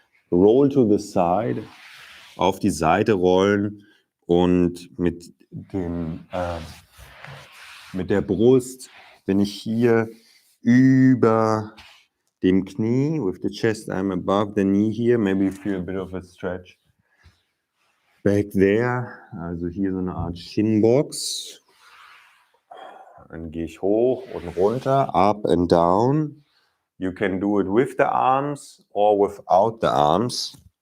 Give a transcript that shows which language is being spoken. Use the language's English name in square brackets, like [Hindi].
[English] Roll to the side, [German] auf die Seite rollen und mit der Brust bin ich hier über dem Knie. [English] With the chest I'm above the knee here. Maybe you feel a bit of a stretch back there. [German] Also hier so eine Art Shinbox. Dann gehe ich hoch und runter, [English] up and down. You can do it with the arms or without the arms.